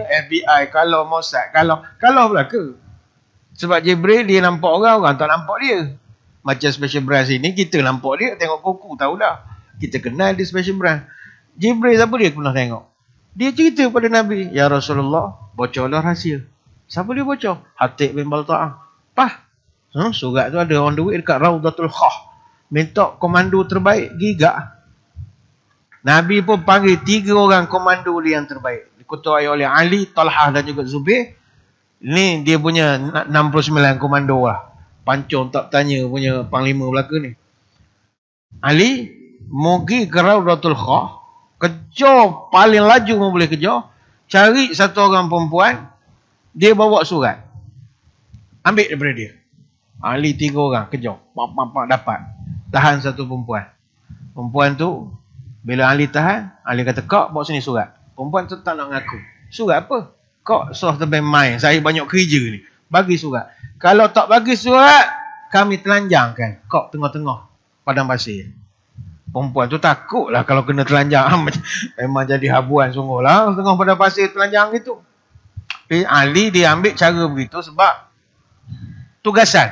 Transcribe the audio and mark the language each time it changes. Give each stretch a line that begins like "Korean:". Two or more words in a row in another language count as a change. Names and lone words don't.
Malay: FBI, kalah Mossad, kalah pula ke? Sebab Jibril dia nampak orang tak nampak dia. Macam
English: special brand
Malay: sini, kita nampak dia, tengok kuku, tahu dah. Kita kenal dia
English: special brand.
Malay: Jibril siapa dia pernah tengok? Dia cerita pada Nabi,
Arabic: يا رسول الله,
Malay: bocorlah rahsia. Siapa dia bocor? Hatib bin Balta'ah. Surat tu ada
English: on the way
Malay: dekat Raudatul Khah. Minta komando terbaik, gigak. Nabi pun panggil 3 orang komando dia yang terbaik. Diketuai oleh Ali, Talhah dan juga Zubair. Ni dia punya 69 komando lah. Pancung tak tanya punya panglima belaka ni. Ali, pergi ke Raudatul Khah. Kejar, paling laju pun boleh kejar. Cari satu orang perempuan. Dia bawa surat. Ambil daripada dia. Ali 3 orang kejar. Dapat. Tahan satu perempuan. Perempuan tu, bila Ali tahan, Ali kata, kak bawa sini surat. Perempuan tu tak nak ngaku. Surat apa? Kok suruh tebing main? Saya banyak kerja ni. Bagi surat. Kalau tak bagi surat, kami telanjangkan. Kok tengah-tengah padang pasir. Perempuan tu takut lah kalau kena telanjang. Memang jadi habuan sungguh lah. Tengah padang pasir telanjang gitu. Ali dia ambil cara begitu sebab tugasan.